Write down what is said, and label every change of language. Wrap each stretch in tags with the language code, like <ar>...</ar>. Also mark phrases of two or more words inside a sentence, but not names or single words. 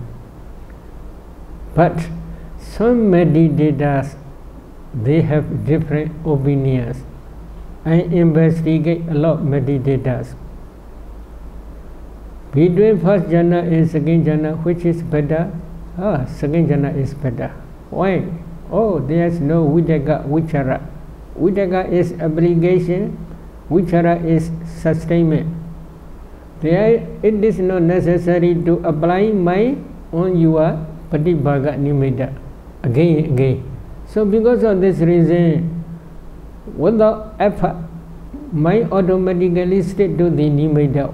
<en>But some meditators, they have different opinions. I investigate a lot of meditators. Between first jhana and second jhana, which is better? Second jhana is better. Why? Oh, there is no</en> <pi>vidaka, vichara.</pi> <en>Vidaka is obligation, vichara is sustainment. There, it is not necessary to apply mind on your</en> <pi>patibhaga nimitta</pi> <en>again and again. So because of this reason, without effort, mind automatically stick to the nimitta.</en>